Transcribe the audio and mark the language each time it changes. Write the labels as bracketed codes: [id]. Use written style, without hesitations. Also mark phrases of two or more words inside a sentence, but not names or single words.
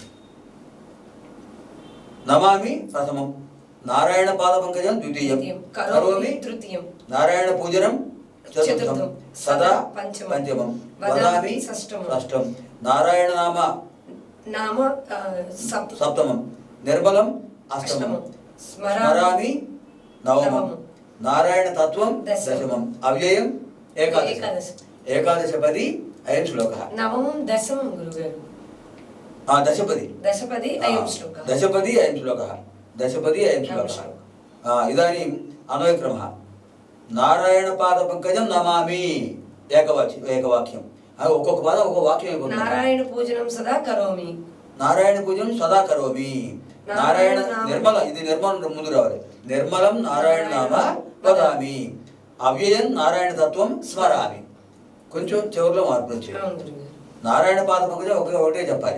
[sa] నమామి ప్రథమం, నారాయణ పాద పంకజం ద్వితీయం, కరోమి తృతీయం, నారాయణ పూజనం చతుర్థం, సదా పంచమం, వదామి షష్టం, నారాయణ నామ సప్తమం, నిర్మలం అష్టమం, స్మరామి నవమం, నారాయణ తత్వం దశమం, అవ్యయం ఏకాదశ. ఏకాదశపది అయం శ్లోక. నవమం దశమం గురుగారు. దశపది దశపది అయం శ్లోక. దశపది అయం శ్లోక. दशपदी अयं श्लोकः। इदानीम् अन्वयक्रमः। नारायणपादपङ्कजं नमामि एकवाक्यं [te] ఒక్కొక్క పదం ఒక్కొక్క వాక్యం అయిపోతుంది. [sa] నారాయణ పూజనం సదా కరోమి, నారాయణ పూజనం సదా కరోమి. నారాయణ నిర్మల, [te] ఇది నిర్మలం ముందు రావాలి. [sa] నిర్మలం నారాయణ నామ వదామి, అవ్యయం నారాయణ తత్వం స్మరామి. [te] కొంచెం చివరిలో మార్పు వచ్చేది. నారాయణ పాద పంకజం ఒకటే చెప్పాలి.